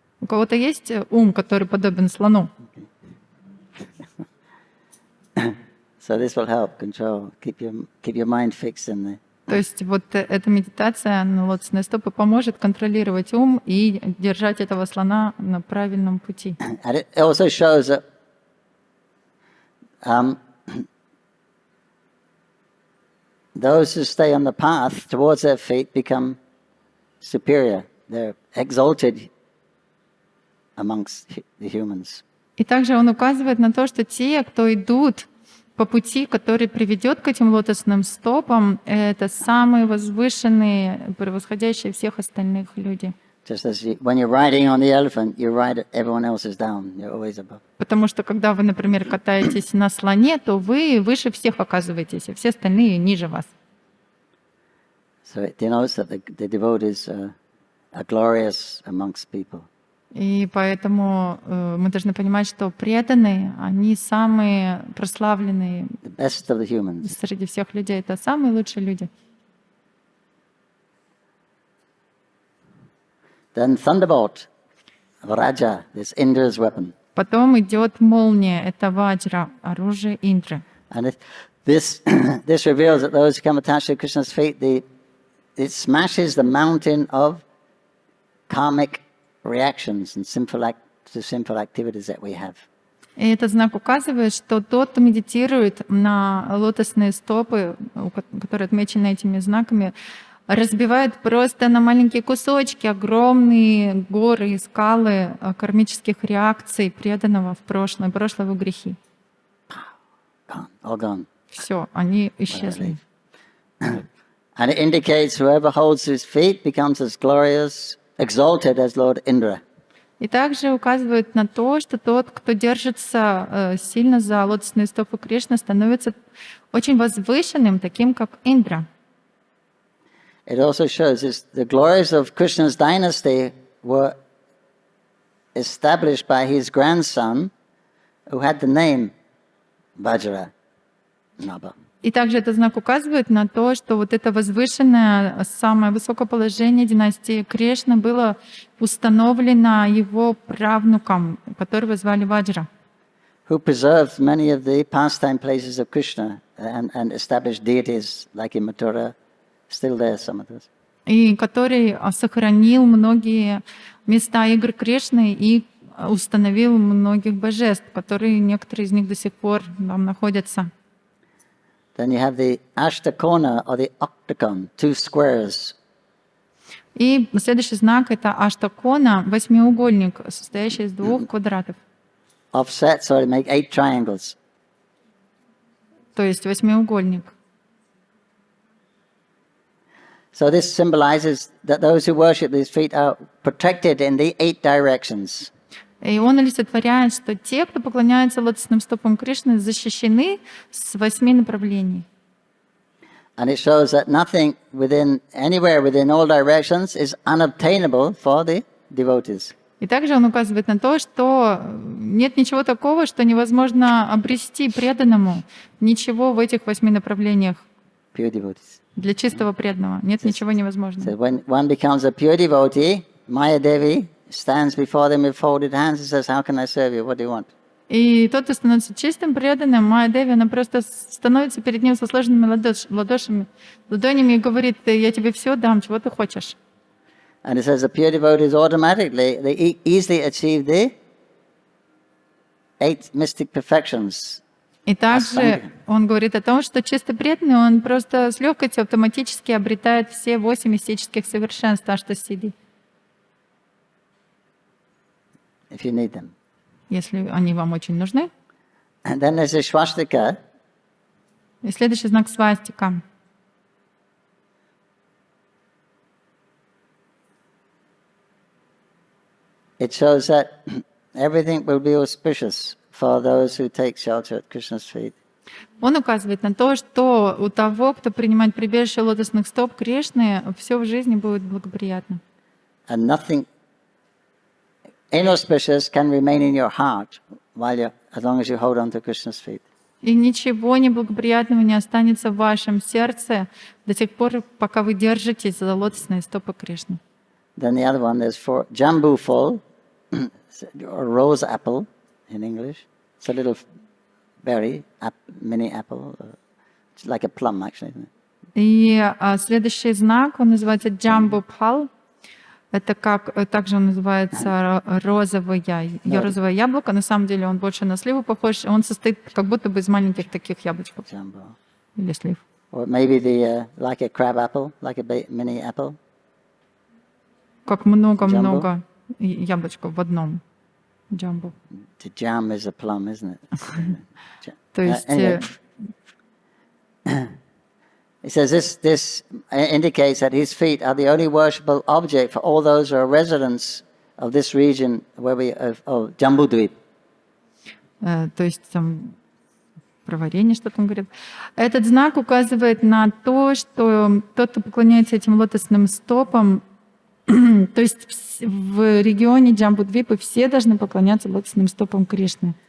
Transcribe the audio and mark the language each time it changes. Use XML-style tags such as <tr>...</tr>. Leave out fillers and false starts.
<ru>У кого-то есть ум, который подобен слону?</ru> <en>So this will help control, keep your mind fixed in there.</en> <ru>То есть вот эта медитация на лотосные стопы поможет контролировать ум и держать этого слона на правильном пути.</ru> <en>And it also shows that those who stay on the path towards their feet become superior. They're exalted amongst the humans.</en> <ru>И также он указывает на то, что те, кто идут по пути, который приведет к этим лотосным стопам, это самые возвышенные, превосходящие всех остальных люди.</ru> <en>Just as when you're riding on the elephant, everyone else is down. You're always above.</en> <ru>Потому что когда вы, например, катаетесь на слоне, то вы выше всех оказываетесь, а все остальные ниже вас.</ru> <en>So it denotes that the devotees are glorious amongst people.</en> <ru>И поэтому мы должны понимать, что преданные, они самые прославленные</ru> <en>The best of the humans.</en> <ru>среди всех людей. Это самые лучшие люди.</ru> <en>Then thunderbolt, Raja, this Indra's weapon.</en> <ru>Потом идет молния, это ваджра, оружие Индры.</ru> <en>And this reveals that those who come attached to Krishna's feet, it smashes the mountain of karmic reactions and sinful activities that we have.</en> <ru>И этот знак указывает, что тот, кто медитирует на лотосные стопы, которые отмечены этими знаками, разбивает просто на маленькие кусочки огромные горы и скалы кармических реакций преданного в прошлое его грехи.</ru> <en>All gone.</en> <ru>Все, они исчезли.</ru> <en>And it indicates whoever holds his feet becomes as glorious, exalted as Lord Indra.</en> <ru>И также указывает на то, что тот, кто держится сильно за лотосные стопы Кришны, становится очень возвышенным, таким как Индра.</ru> <en>It also shows the glories of Krishna's dynasty were established by his grandson, who had the name Vajra Naba.</en> <ru>И также этот знак указывает на то, что вот это возвышенное, самое высокое положение династии Кришны было установлено его правнуком, которого звали Ваджра.</ru> <en>Who preserved many of the pastime places of Krishna and established deities like in Mathura. Still there, some of those.</en> <ru>И который сохранил многие места игр Кришны и установил многих божеств, которые некоторые из них до сих пор там находятся.</ru> <en>Then you have the ashtakona or the octagon, two squares.</en> <ru>И следующий знак — это аштакона, восьмиугольник, состоящий из двух квадратов.</ru> <en>Offset, so to make 8 triangles.</en> <ru>То есть восьмиугольник.</ru> <en>So this symbolizes that those who worship these feet are protected in the 8 directions.</en> <ru>И он олицетворяет, что те, кто поклоняется лотосным стопам Кришны, защищены с 8 направлений.</ru> <en>And it shows that nothing anywhere within all directions is unobtainable for the devotees.</en> <ru>И также он указывает на то, что нет ничего такого, что невозможно обрести преданному. Ничего в этих 8 направлениях.</ru> <en>Pure devotees.</en> <ru>Для чистого преданного нет ничего невозможного.</ru> <en>So when one becomes a pure devotee, Maya Devi stands before them with folded hands and says, "How can I serve you? What do you want?"</en> <ru>И тот, кто становится чистым преданным, Майя Деви, она просто становится перед ним со сложенными ладонями и говорит: я тебе все дам, чего ты хочешь.</ru> <en>And it says the pure devotees automatically, they easily achieve the 8 mystic perfections.</en> <ru>И также он говорит о том, что чистый преданный, он просто с легкостью автоматически обретает все 8 мистических совершенств Аштасидхи,</ru> <en>If you need them.</en> <ru>если они вам очень нужны.</ru> <en>And then there's a swastika.</en> <ru>И следующий знак свастика.</ru> <en>It shows that everything will be auspicious for those who take shelter at Krishna's feet.</en> <ru>Он указывает на то, что у того, кто принимает прибежище лотосных стоп Кришны, все в жизни будет благоприятно.</ru> <en>And nothing inauspicious can remain in your heart as long as you hold on to Krishna's feet.</en> <ru>И ничего неблагоприятного не останется в вашем сердце до тех пор, пока вы держитесь за лотосные стопы Кришны.</ru> <en>Then the other one, there's 4 jambu full, or rose apple in English. It's a little berry, mini apple, it's like a plum actually, isn't it?</en> <ru>И следующий знак, он называется Джамбу Пхал. Это также он называется розовое яблоко. На самом деле он больше на сливу похож. Он состоит как будто бы из маленьких таких яблочков.</ru> <en>Jambu.</en> <ru>Или слив.</ru> <en>Or maybe like a crab apple, like a mini apple.</en> <ru>Как много-много яблочков в одном. Джамбу.</ru> <en>The jam is a plum, isn't it?</en> <ru>То есть...</ru> <en>Anyway. It says this indicates that his feet are the only worshipable object for all those who are residents of this region of Jambudvip.</en> <ru>То есть там про варенье что-то он говорит. Этот знак указывает на то, что тот, кто поклоняется этим лотосным стопам, то есть в регионе Джамбудвипы все должны поклоняться лотосным стопам Кришны.</ru>